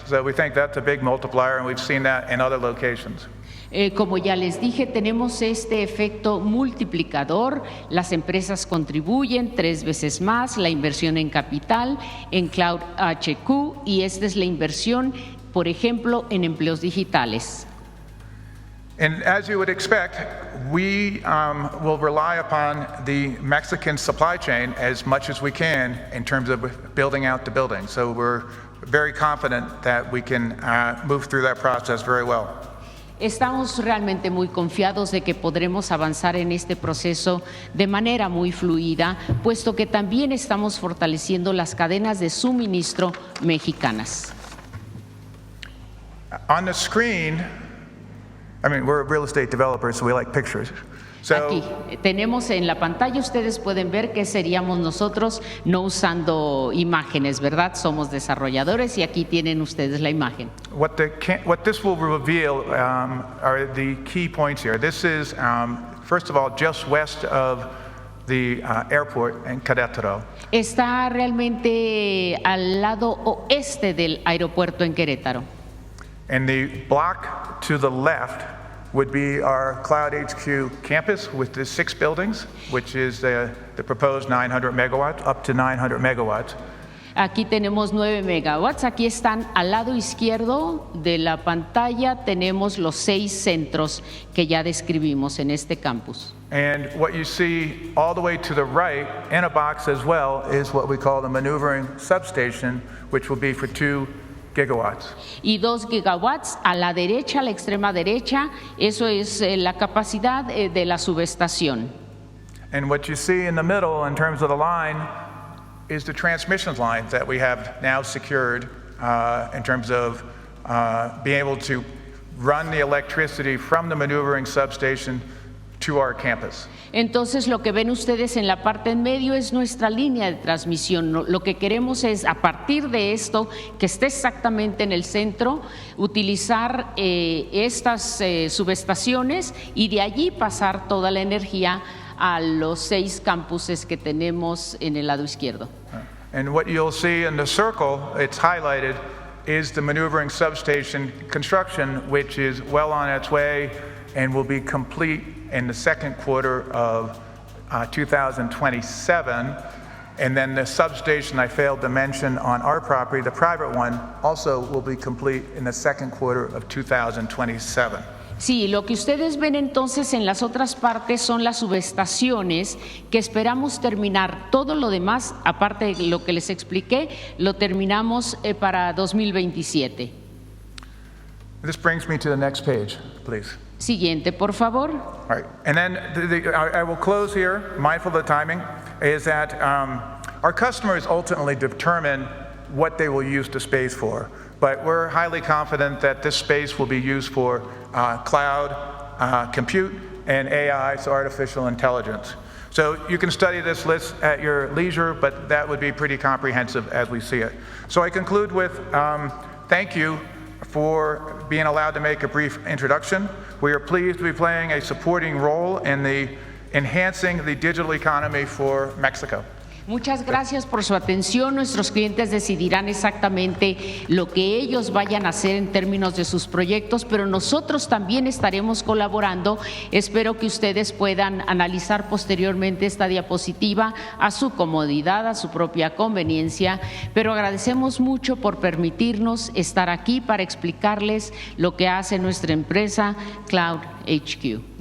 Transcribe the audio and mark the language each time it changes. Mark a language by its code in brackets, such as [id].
[en] So we think that's a big multiplier, and we've seen that in other locations. [es] Como ya les dije, tenemos este efecto multiplicador, las empresas contribuyen 3 veces más, la inversión en capital, en Cloud HQ, y esta es la inversión, por ejemplo, en empleos digitales. [en] And as you would expect, we will rely upon the Mexican supply chain as much as we can in terms of building out the building. So we're very confident that we can move through that process very well. [es] Estamos realmente muy confiados de que podremos avanzar en este proceso de manera muy fluida, puesto que también estamos fortaleciendo las cadenas de suministro mexicanas. [en] On the screen, I mean, we're real estate developers, so we like pictures. [es] Aquí tenemos en la pantalla, ustedes pueden ver que seríamos nosotros no usando imágenes, ¿verdad? Somos desarrolladores y aquí tienen ustedes la imagen. [en] What this will reveal are the key points here. This is, first of all, just west of the airport in Querétaro. [es] Está realmente al lado oeste del aeropuerto en Querétaro. [en] And the block to the left would be our Cloud HQ campus with the 6 buildings, which is the proposed 900 megawatts, up to 900 megawatts. [es] Aquí tenemos 9 megawatts. Aquí están al lado izquierdo de la pantalla. Tenemos los 6 centros que ya describimos en este campus. [en] And what you see all the way to the right in a box as well is what we call the maneuvering substation, which will be for 2 gigawatts. [es] Y 2 gigawatts a la derecha, a la extrema derecha, eso es la capacidad de la subestación. [en] And what you see in the middle in terms of the line is the transmission lines that we have now secured in terms of being able to run the electricity from the maneuvering substation to our campus. [es] Entonces lo que ven ustedes en la parte en medio es nuestra línea de transmisión. Lo que queremos es, a partir de esto, que esté exactamente en el centro, utilizar estas subestaciones y de allí pasar toda la energía a los 6 campuses que tenemos en el lado izquierdo. [en] And what you'll see in the circle, it's highlighted, is the maneuvering substation construction, which is well on its way and will be complete in the second quarter of 2027. And then the substation I failed to mention on our property, the private one, also will be complete in the second quarter of 2027. [es] Sí, lo que ustedes ven entonces en las otras partes son las subestaciones que esperamos terminar. Todo lo demás, aparte de lo que les expliqué, lo terminamos para 2027. [en] This brings me to the next page, please. [es] Siguiente, por favor. [en] All right, and then I will close here, mindful of the timing, is that our customers ultimately determine what they will use the space for, but we're highly confident that this space will be used for cloud, compute, and AI, so artificial intelligence. So you can study this list at your leisure, but that would be pretty comprehensive as we see it. So I conclude with thank you for being allowed to make a brief introduction. We are pleased to be playing a supporting role in the enhancing the digital economy for Mexico. [es] Muchas gracias por su atención. Nuestros clientes decidirán exactamente lo que ellos vayan a hacer en términos de sus proyectos, pero nosotros también estaremos colaborando. Espero que ustedes puedan analizar posteriormente esta diapositiva a su comodidad, a su propia conveniencia, pero agradecemos mucho por permitirnos estar aquí para explicarles lo que hace nuestra empresa Cloud HQ.